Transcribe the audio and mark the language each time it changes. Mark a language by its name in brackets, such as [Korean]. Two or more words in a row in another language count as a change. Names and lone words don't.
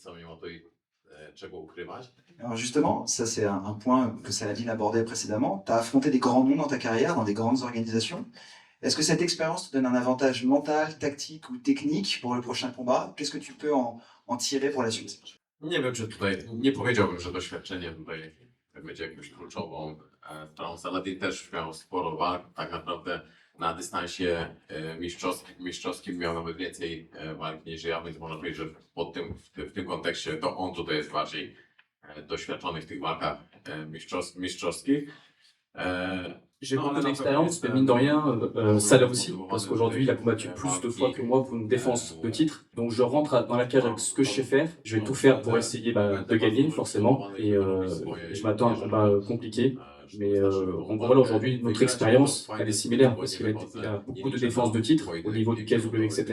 [French] Alors justement, ça c'est un point que Saladin abordait précédemment. Tu as affronté des grands noms dans ta carrière, dans des grandes organisations. Est-ce que cette expérience te donne un avantage mental, tactique ou technique pour le prochain combat? Qu'est-ce que tu peux en tirer pour la suite? [Polish] Nie wiem, czy tutaj, nie powiedziałbym, że doświadczenie tutaj będzie jakąś kluczową sprawą. Saladin też miał sporo walk, tak naprawdę na dystansie mistrzowskim miał nawet więcej walk niż ja, więc można powiedzieć, że w tym kontekście to on tutaj jest bardziej doświadczony w tych walkach mistrzowskich. [French] J'ai beaucoup d'expérience, mais mine de rien, Salah aussi, parce qu'aujourd'hui, il a combattu plus de fois que moi pour une défense de titre. Donc je rentre dans la cage avec ce que je sais faire. Je vais tout faire pour essayer de gagner, forcément. Et je m'attends à un combat compliqué. Mais en gros, voilà, aujourd'hui, notre expérience, elle est similaire, parce qu'il a beaucoup de défenses de titre au niveau du KSW, etc.